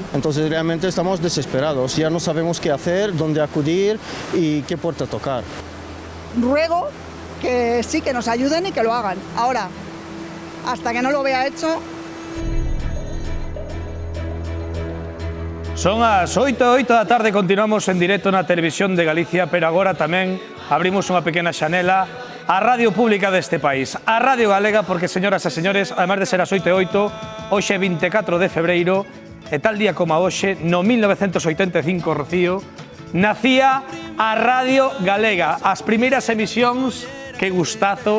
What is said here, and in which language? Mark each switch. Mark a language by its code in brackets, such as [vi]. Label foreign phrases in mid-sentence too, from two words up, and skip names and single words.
[es] Entonces realmente estamos desesperados, ya no sabemos qué hacer, dónde acudir y qué puerta tocar. Ruego que sí, que nos ayuden y que lo hagan. Ahora, hasta que no lo vea hecho... [gl] Son as 8 da tarde, continuamos en directo na Televisión de Galicia, pero agora tamén abrimos unha pequena xanela á radio pública deste país, a Radio Galega, porque, señoras e señores, además de ser as 8:08, hoxe 24 de febreiro, e tal día como hoxe, no 1985, Rocío, nacía a Radio Galega, as primeiras emisións que gustazo.